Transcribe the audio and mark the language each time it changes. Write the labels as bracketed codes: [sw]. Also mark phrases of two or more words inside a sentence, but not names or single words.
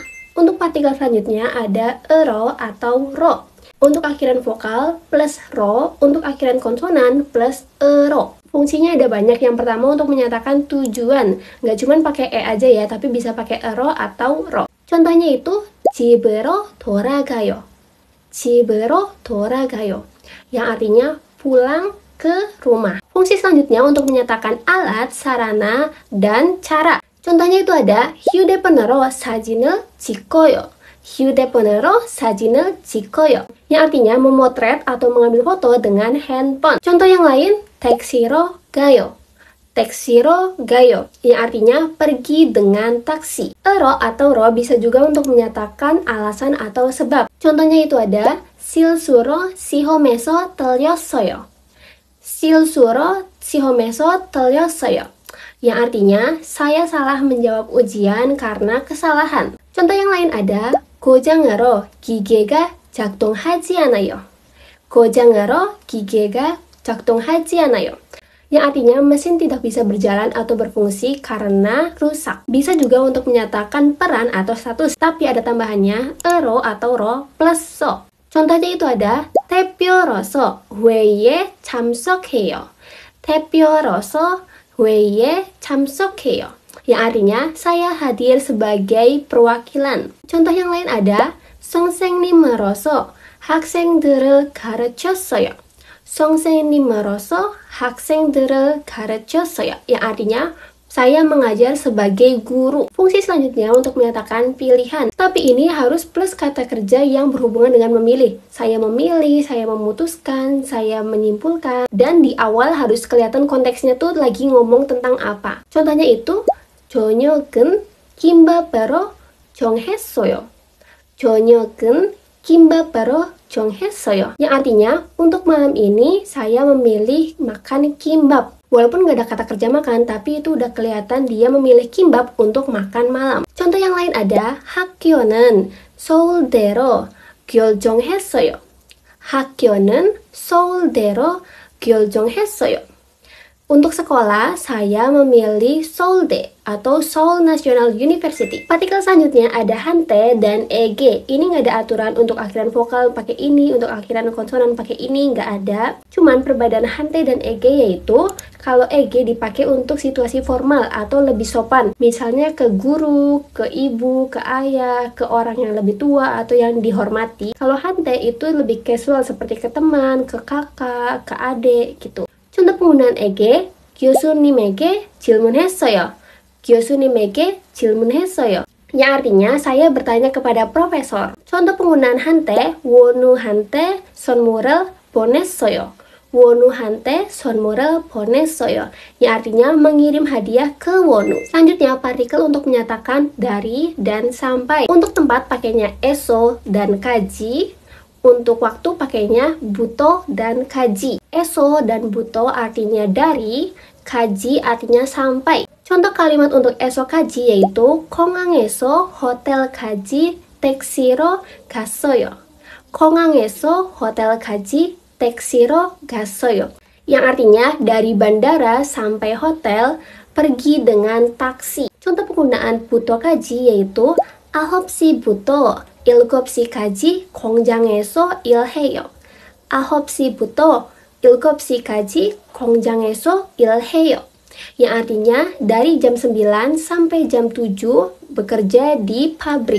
[id] Untuk partikel selanjutnya ada ero atau ro. Untuk akhiran vokal plus ro, untuk akhiran konsonan plus ero. Fungsinya ada banyak. Yang pertama untuk menyatakan tujuan. Nggak cuma pakai e aja ya, tapi bisa pakai ero atau ro. Contohnya itu [ko] 집으로 돌아가요. 집으로 돌아가요, [id] yang artinya pulang ke rumah. Fungsi selanjutnya untuk menyatakan alat, sarana, dan cara. Contohnya itu ada [ko] 휴대폰으로 사진을 찍어요. 휴대폰으로 사진을 찍어요. [id] Yang artinya memotret atau mengambil foto dengan handphone. Contoh yang lain, [ko] 택시로 가요. 택시로 가요. [id] Yang artinya pergi dengan taksi. Ero atau ro bisa juga untuk menyatakan alasan atau sebab. Contohnya itu ada [ko] 실수로 시험에서 틀렸어요. 실수로 시험에서 틀렸어요. [id] Yang artinya saya salah menjawab ujian karena kesalahan. Contoh yang lain ada [ko] 고장으로 기계가 작동하지 않아요. 고장으로 기계가 작동하지 않아요. [id] Yang artinya mesin tidak bisa berjalan atau berfungsi karena rusak. Bisa juga untuk menyatakan peran atau status, tapi ada tambahannya ero atau ro plus so. Contohnya itu ada [ko] 대표로서 회의에 참석해요. 대표로서 회의에 참석해요. [id] Yang artinya saya hadir sebagai perwakilan. Contoh yang lain ada [ko] 선생님으로서 학생들을 가르쳤어요. 선생님으로서 학생들을 가르쳤어요. [id] Yang artinya saya mengajar sebagai guru. Fungsi selanjutnya untuk menyatakan pilihan. Tapi ini harus plus kata kerja yang berhubungan dengan memilih. Saya memilih, saya memutuskan, saya menyimpulkan. Dan di awal harus kelihatan konteksnya tuh lagi ngomong tentang apa. Contohnya itu, [ko] 저녁은 김밥으로 정했어요. 저녁은 김밥으로 정했어요. [id] Yang artinya, untuk malam ini saya memilih makan kimbap. Walaupun nggak ada kata kerja makan, tapi itu udah kelihatan dia memilih kimbap untuk makan malam. Contoh yang lain ada [ko] 학교는 서울대로 결정했어요. 학교는 서울대로 결정했어요. [id] Untuk sekolah, saya memilih Seoulde atau Seoul National University. Partikel selanjutnya ada hante dan eg. Ini nggak ada aturan untuk akhiran vokal pakai ini, untuk akhiran konsonan pakai ini, nggak ada. Cuman perbedaan hante dan eg yaitu kalau eg dipakai untuk situasi formal atau lebih sopan. Misalnya ke guru, ke ibu, ke ayah, ke orang yang lebih tua atau yang dihormati. Kalau hante itu lebih casual seperti ke teman, ke kakak, ke adik gitu. Contoh penggunaan eg, [ko] 교수님에게 질문했어요. 교수님에게 질문했어요. [id] Yang artinya saya bertanya kepada profesor. Contoh penggunaan hante, [ko] 원우한테 선물을 보냈어요. 원우한테 선물을 보냈어요. [id] Yang artinya mengirim hadiah ke Wonu. Selanjutnya partikel untuk menyatakan dari dan sampai. Untuk tempat pakainya eso dan kaji. Untuk waktu pakainya buto dan kaji. Eso dan buto artinya dari, kaji artinya sampai. Contoh kalimat untuk [ko] 에서 까지 [id] yaitu [ko] 공항에서 호텔까지 택시로 갔어요. 공항에서 호텔까지 택시로 갔어요. [id] Yang artinya dari bandara sampai hotel pergi dengan taksi. Contoh penggunaan [ko] 부터 까지 [id] yaitu [ko] 9시부터 7시까지 공장에서 일해요. 9시부터 7시까지 공장에서 일해요. [id] Yang artinya dari jam 9 sampai jam 7 bekerja di pabrik.